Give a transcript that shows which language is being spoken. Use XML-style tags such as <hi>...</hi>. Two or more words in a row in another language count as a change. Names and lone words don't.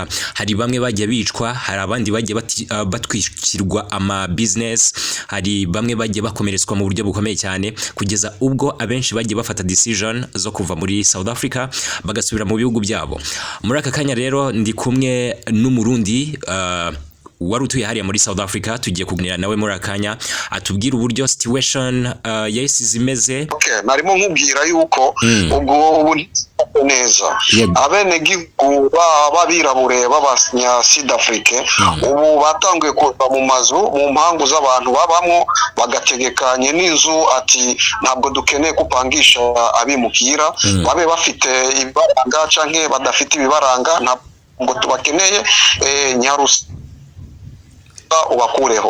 <rn>Hari bamwe bagiye bicwa, hari abandi bagiye batwikirwa ama business, hari bamwe bagiye bakomeretswa mu buryo bukomeye cyane kugeza ubwo abenshi bagiye bafata decision zo kuva muri South Africa bagasubira mu bihugu byabo. Muri aka kanya rero ndi kumwe n'umurundi wari utuye hariya muri South Africa, tugiye kuganira nawe muri akanya atubwira uburyo situation yasize imeze. Okay, narimo nkubwira yuko ubwo neza abene gihugu babirabure babanya South Africa ubu batanguye kuva mu mazu mu mpangu z'abantu babamwo bagategekanye n'inzu ati ntabwo dukeneye kupangisha abimukira babe bafite ibibaranga canke badafite ibibaranga, ntabwo tubakeneye nyarusi ubakureho.</rn>